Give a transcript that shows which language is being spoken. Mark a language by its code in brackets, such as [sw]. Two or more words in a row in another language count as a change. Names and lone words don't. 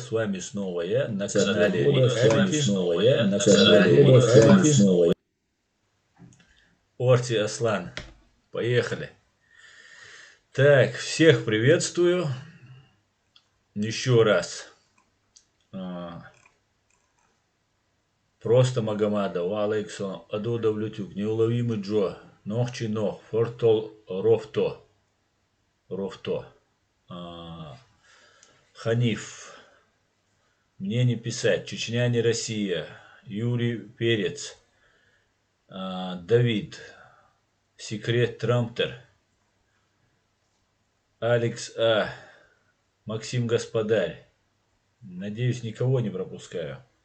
[ru] С вами снова я на канале Reality. Орти Аслан. Поехали. Так, всех приветствую. Еще раз. Просто Магомада, Алейксон, Адуда Влютюк, неуловимый Джо, Нохчи Нох, Фортол Ровто. Ханиф. Мне не писать. Чечня не Россия. Юрий Перец. Давид. Секрет Трамптер. Алекс А. Максим Господарь. Надеюсь, никого не пропускаю.